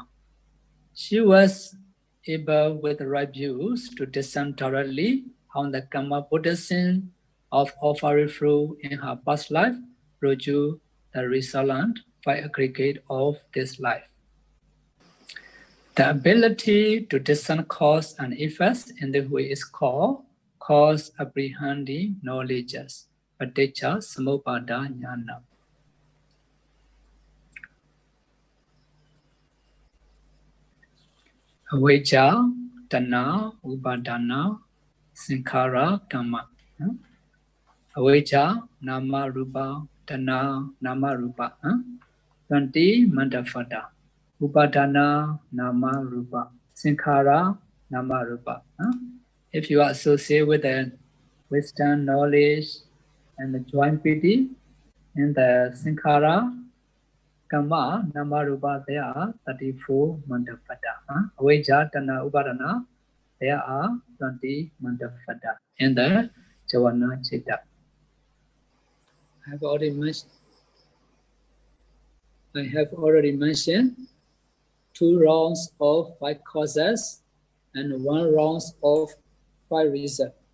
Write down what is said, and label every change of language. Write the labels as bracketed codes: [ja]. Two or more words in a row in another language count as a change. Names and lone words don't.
[en] She was able with the right views to discern thoroughly how the karma potency of offering fruit in her past life produce the resultant by aggregate of this life. The ability to discern cause and effects in this way is called cause apprehending knowledges, [pi] paticca samuppada jnana. Avijja, tanha, upadana, sankhara, karma. Avijja, nama rupa, tanha, nama rupa. 20 mandapata. Upadana, nama rupa. Sankhara, nama rupa. [en] If you are associated with the wisdom, knowledge, and the joint piti in the sankhara, karma, [pi] nama rupa, [en] there are 34 mandapata. [pi] Avijja, tanha, upadana, [en] there are 20 mandapata. In the [pi] Jawana Chitta. [en] I have already mentioned 2 rounds of 5 causes and 1 round of 5 results.